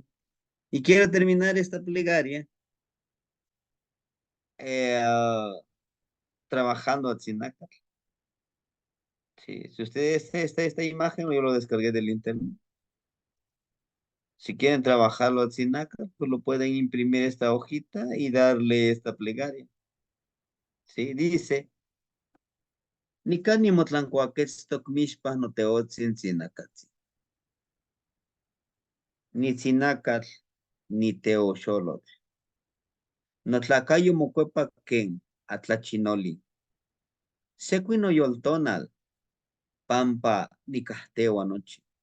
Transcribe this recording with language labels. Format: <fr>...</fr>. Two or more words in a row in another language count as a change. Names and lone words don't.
<es>Y quiero terminar esta plegaria eh, trabajando a Tzinaca. Sí, si ustedes esta imagen, yo lo descargué del internet. Si quieren trabajarlo a Tzinaca, pues lo pueden imprimir esta hojita y darle esta plegaria. Sí, dice,</es> <nah>Nikani motlancuaquetztoc mishpa no teotzin tzinacatzi. Ni tzinacatl, ni teoxolotl. Notlacayo mocuepa ken, atlachinoli. Sequino yoltonal, pampa nicahteo anoche.</nah>